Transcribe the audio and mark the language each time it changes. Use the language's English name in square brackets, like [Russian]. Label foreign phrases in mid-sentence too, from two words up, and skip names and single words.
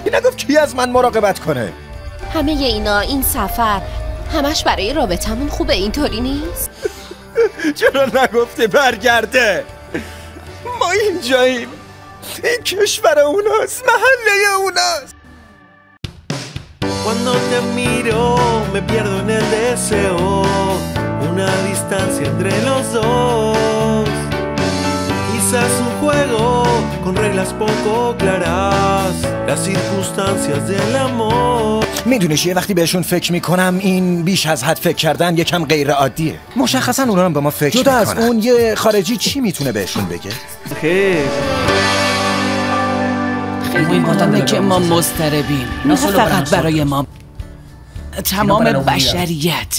[Persian] نگفت کی از من مراقبت کنه؟ همه اینا، این سفر همش برای رابطمون خوبه، اینطوری نیست؟ چرا نگفته برگرده؟ ما اینجاییم، این کشور اوناست، محله اوناست. [Spanish] Cuando te miro me pierdo en el deseo, una distancia entre los dos. Quizás un juego con reglas poco claras, las circunstancias del amor. [Persian] میدونیش یه وقتی بهشون فکر میکنم این بیش از حد فکر کردن یکم غیر عادیه. مشخصا اونا هم به ما فکر میکنن. جدا از اون یه خارجی چی میتونه بهشون بگه؟ خیلی مهمه که ما مضطربیم، نه فقط برای ما، تمام بشریت.